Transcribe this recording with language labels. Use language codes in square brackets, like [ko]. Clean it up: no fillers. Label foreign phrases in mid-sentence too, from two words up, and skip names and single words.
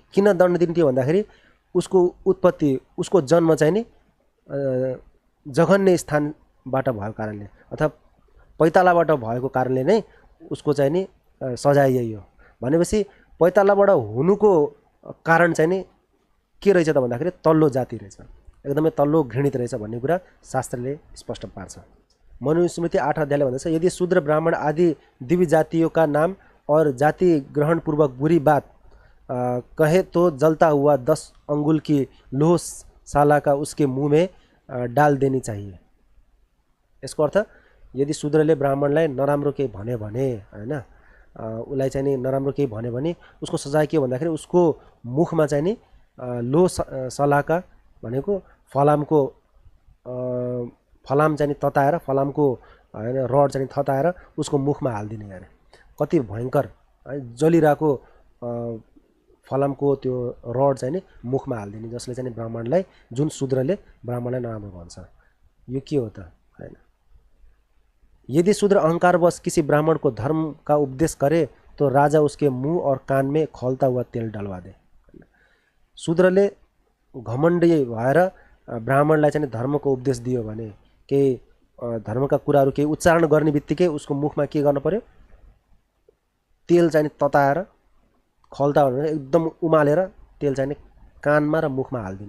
[ne] किन दण्ड दिने थियो भन्दाखेरि उसको उत्पत्ति, उसको जन्म चाहिँ नि जघन्य स्थानबाट भएको कारणले अथवा पैतालाबाट भएको कारणले नै उसको चाहिँ नि सजाय यही हो। भनेपछि पैतालाबाट हुनुको कारण चाहिँ नि के रहेछ त भन्दाखेरि तल्लो जाति रहेछ, एकदमै तल्लो घृणित रहेछ भन्ने कुरा शास्त्रले स्पष्ट पार्छ। मनुस्मृति 8 अध्यायले भन्दछ, [hi] यदि शूद्र, ब्राह्मण आदि दिव्य जातियों का नाम और जाति ग्रहण पूर्वक बुरी बात कहे तो जलता हुआ 10 अंगुल की लोह साला का उसके मुंह में डाल देनी चाहिए। [ne] यसको अर्थ यदि शूद्रले ब्राह्मणलाई नराम्रो के भन्यो भने हैन उसलाई चाहिँ नि नराम्रो केही भन्यो भने उसको सजाय के हो भन्दाखेरि उसको मुखमा चाहिँ नि लो सलाका भनेको फलामको फलाम चाहिँ नि तताएर फलामको हैन रड चाहिँ थताएर उसको मुखमा हालिदिने अरे। कति भयङ्कर है जलिरहेको फलामको त्यो रड चाहिँ नि मुखमा हालिदिने, जसले चाहिँ ब्राह्मणलाई, जुन शूद्रले ब्राह्मणलाई नराम्रो भन्छ। यो के हो त हैन। [hi] यदि शूद्र अहंकारवश किसी ब्राह्मण को धर्म का उपदेश करे तो राजा उसके मुंह और कान में खौलता हुआ तेल डलवा दे। [ne] शूद्रले घमण्डी भएर ब्राह्मणलाई चाहिँ धर्मको उपदेश दियो भने केही धर्मका कुराहरू केही उच्चारण गर्ने बित्तिकै उसको मुखमा के गर्नु पर्यो, तेल चाहिँ तताएर खल्ता भने एकदम उमालेर तेल चाहिँ कानमा र मुखमा हालिदिने।